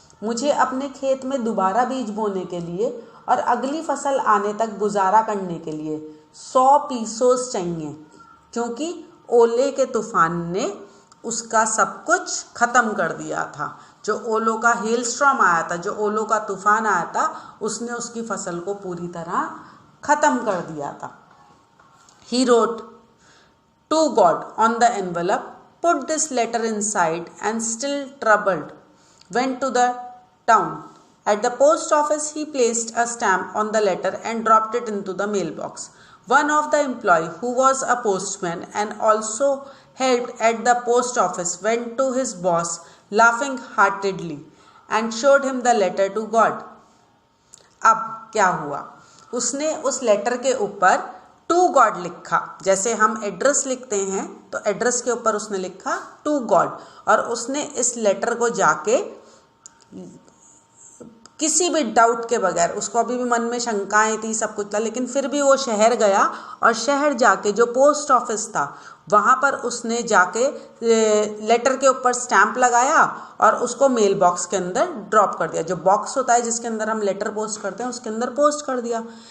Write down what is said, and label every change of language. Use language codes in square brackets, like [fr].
[hi] मुझे अपने खेत में दोबारा बीज बोने के लिए और अगली फसल आने तक गुजारा करने के लिए 100 पीसोस चाहिए, क्योंकि ओले के तूफान ने उसका सब कुछ ख़त्म कर दिया था। जो ओलों का हेलस्टॉर्म आया था, जो ओलों का तूफान आया था, उसने उसकी फसल को पूरी तरह ख़त्म कर दिया था। [en] He wrote to God on the envelope, put this letter inside, and still troubled, went to the town. At the post office, he placed a stamp on the letter and dropped it into the mailbox. One of the employees, who was a postman and also helped at the post office, went to his boss laughing heartedly and showed him the letter to God. [hi] अब क्या हुआ, उसने उस letter के ऊपर to God लिखा। जैसे हम एड्रेस लिखते हैं तो एड्रेस के ऊपर उसने लिखा टू गॉड, और उसने इस लेटर को जाके किसी भी डाउट के बगैर, उसको अभी भी मन में शंकाएं थी, सब कुछ था, लेकिन फिर भी वो शहर गया और शहर जाके जो पोस्ट ऑफिस था वहाँ पर उसने जाके लेटर के ऊपर स्टैंप लगाया और उसको मेल बॉक्स के अंदर ड्रॉप कर दिया। जो बॉक्स होता है जिसके अंदर हम लेटर पोस्ट करते हैं, उसके अंदर पोस्ट कर दिया।